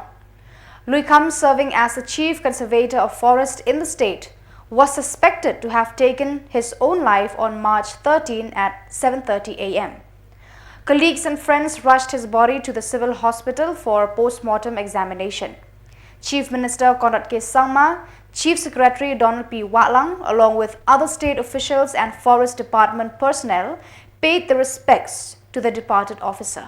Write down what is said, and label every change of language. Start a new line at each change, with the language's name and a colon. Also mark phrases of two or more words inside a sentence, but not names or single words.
English: Luikam, serving as the chief conservator of forest in the state, was suspected to have taken his own life on March 13 at 7:30 a.m. Colleagues and friends rushed his body to the civil hospital for post-mortem examination. Chief Minister Konrad K. Sangma, Chief Secretary Donald P. Watlang, along with other state officials and Forest Department personnel, paid the respects to the departed officer.